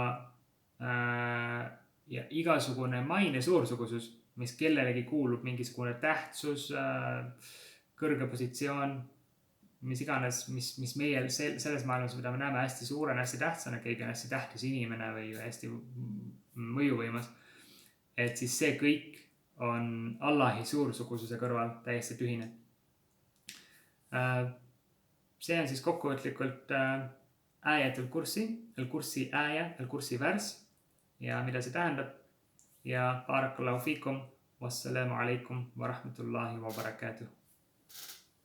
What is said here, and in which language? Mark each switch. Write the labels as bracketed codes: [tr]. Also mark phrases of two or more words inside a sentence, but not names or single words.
[et] igasugune maine suursugusus, mis kellelegi kuulub, mingisugune tähtsus, kõrge positsioon, mis iganes, mis meie selles maailmas, mida me näeme hästi suurena, hästi tähtsana, keegi on hästi tähtis inimene või hästi mõjuvõimas, et siis see kõik on Allahi suursugususe kõrval täiesti tühine. See on siis kokkuvõtlikult Ayatul Kursi, Al-Kursi aya, Al-Kursi värss ja mida see tähendab. [ar] Ja بارك الله فيكم، والسلام عليكم ورحمة الله وبركاته.